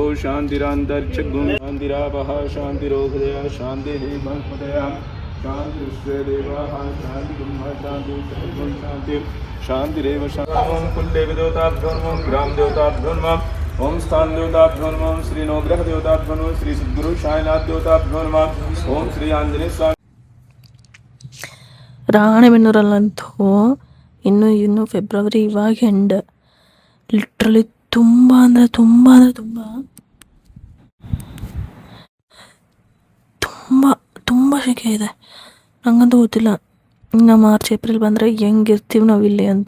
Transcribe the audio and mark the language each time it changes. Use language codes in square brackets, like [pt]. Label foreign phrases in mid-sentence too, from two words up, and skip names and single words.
[sa] शान्तिरान्तरिक्षगुं शान्तिरापः शान्तिरोहदया शान्तिः वनस्पतयः शान्तिर्विश्वे देवाः शान्तिब्रह्म शान्तिः शान्तिः शान्तिरेव शान्तिः कुलदेवदेवताभ्यो नमः ग्रामदेवताभ्यो नमः ओम स्थान देवताभ्यो नमः श्री नवग्रह देवताभ्यो नमः श्री सद्गुरु साईनाथ देवताभ्यो नमः ओम श्री आंजनेय स्वामी. [kn] ರಾಣೆಬೆನ್ನೂರಲ್ಲಂತೂ ಇನ್ನು ಫೆಬ್ರವರಿ ಇವಾಗ ಎಂಡ್, ಲಿಟ್ರಲಿ ತುಂಬ ಅಂದರೆ ತುಂಬ ಶೆಕೆ ಇದೆ. ನಂಗಂತೂ ಗೊತ್ತಿಲ್ಲ ಇನ್ನು ಮಾರ್ಚ್ ಏಪ್ರಿಲ್ ಬಂದರೆ ಹೆಂಗಿರ್ತೀವಿ ನಾವಿಲ್ಲಿ ಅಂತ.